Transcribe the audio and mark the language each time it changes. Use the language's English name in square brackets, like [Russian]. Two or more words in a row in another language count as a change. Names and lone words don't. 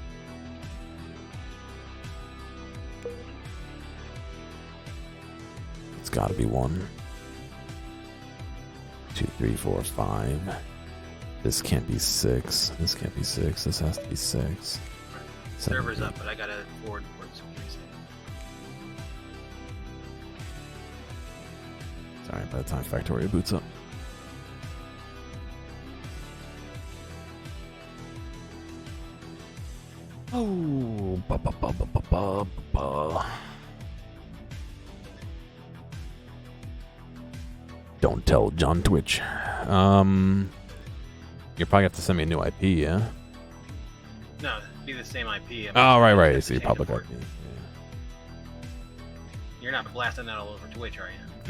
[English] It's gotta be 1, 2, 3, 4, 5. This can't be 6. This can't be 6. This has to be 6. Server's up, but I got to forward port. Sorry, by the time Factorio boots up. Oh, ba ba ba ba ba ba ba. Don't tell John Twitch. You probably have to send me a new IP, yeah? No, it'd be the same IP. Oh, right. I Just see. change Public the IP. port. You're not blasting that all over Twitch, are you?